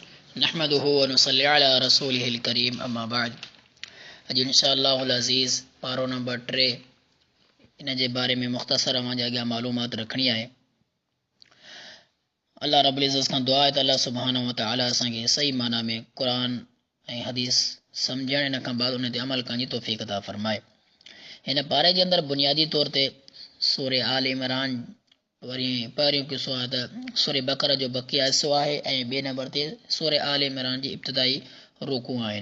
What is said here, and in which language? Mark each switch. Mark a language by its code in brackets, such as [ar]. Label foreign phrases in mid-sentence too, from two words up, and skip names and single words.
[ar] نحمده ونصلي على رسوله الكريم أما بعد. [sd] अॼु [ar] إن شاء الله العزيز [sd] पारो नंबर 3 इन जे बारे में मुख़्तसर अवां जे अॻियां मालूमात रखणी आहे। अल्लाह [ar] رب العزة [sd] खां दुआ आहे त अल्लाह [ar] سبحانه وتعالى [sd] असांखे सही माना में क़ुरान ऐं हदीस सम्झण इन खां बाद उन ते अमल करण जी तौफ़ीक़ अता फ़रमाए। हिन पारे जे अंदरि बुनियादी तौर ते सूरे आल इमरान वरी पहिरियों किसो आहे त सूरे बकर जो बक़िया हिसो आहे ऐं ॿिए नंबर ते सूरे आल इमरान जी इब्तिदाई रुकू आहिनि।